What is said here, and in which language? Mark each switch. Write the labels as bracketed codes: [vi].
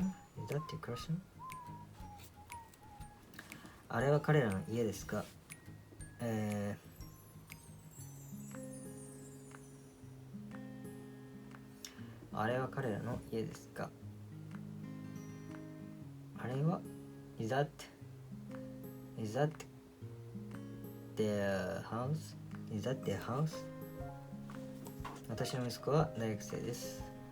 [en] Is that your classroom? [ja] あれは彼らの家ですか？あれは彼らの家ですか？あれは [en] Is that their house? Is that their house? [ja] 私の息子は大学生です。